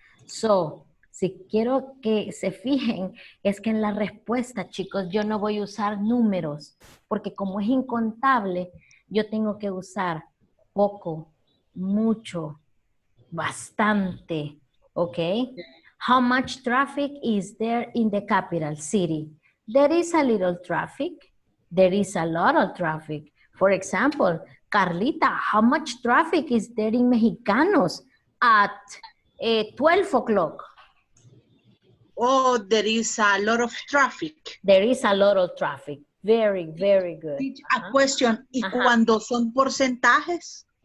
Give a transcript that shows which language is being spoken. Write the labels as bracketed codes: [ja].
[es] So, si quiero que se fijen, es que en la respuesta, chicos, yo no voy a usar números, porque como es incontable, yo tengo que usar poco, mucho, bastante, okay? [en] How much traffic is there in the capital city? There is a little traffic. There is a lot of traffic. For example, Carlita, how much traffic is there in Mexicanos at 12 o'clock? Oh, there is a lot of traffic. There is a lot of traffic. Very, very good. A question, ¿y Ajá. [es] cuando son porcentajes?